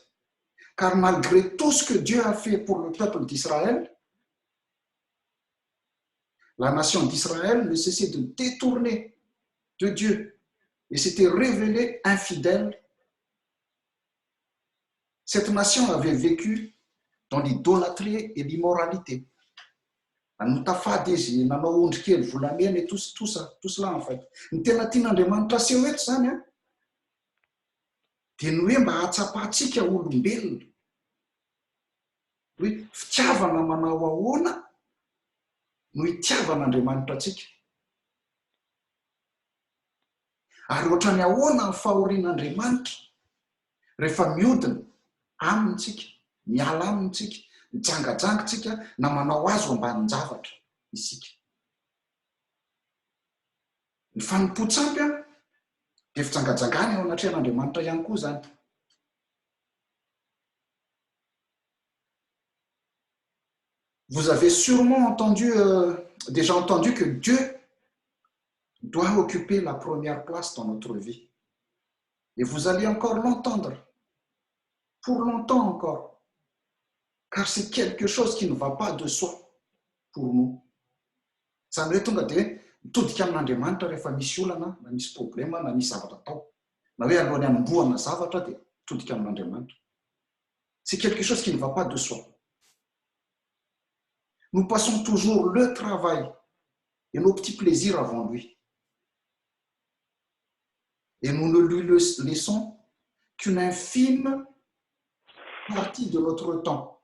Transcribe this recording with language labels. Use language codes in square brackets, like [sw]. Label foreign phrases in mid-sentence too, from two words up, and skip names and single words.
[fr] Car malgré tout ce que Dieu a fait pour le peuple d'Israël, la nation d'Israël ne cessait de détourner de Dieu et s'était révélée infidèle. Cette nation avait vécu dans l'idolâtrie et l'immoralité. Et tout cela, en fait. [mg] Ny tena tian'Andriamanitra aseho eto zany a dia ny hoe mba hatsapahantsika olombelona hoe fitiavana manao ahoana no itiavan'Andriamanitra antsika. Ary ohatrany ahoana ny fahorian'Andriamanitra rehefa mihodina amintsika, miala amintsika, mijangajangatsika na manao azo ambanin'ny zavatra isika. Ny fanompoan-tsampy dia fijangajangany ao anatrehan'Andriamanitra ihany koa zany. [fr] Vous avez sûrement déjà entendu que Dieu doit occuper la première place dans notre vie. Et vous allez encore l'entendre, pour longtemps encore, car c'est quelque chose qui ne va pas de soi pour nous. [mg] Zany hoe tonga dia mitodika amin'Andriamanitra rehefa misy olana, na misy problema, na misy zavatra atao. Na hoe alohan'ny hanombohana zavatra dia mitodika amin'Andriamanitra. [fr] C'est quelque chose qui ne va pas de soi. Nous passons toujours le travail et nos petits plaisirs avant lui. Et nous ne lui laissons qu'une infime partie de notre temps.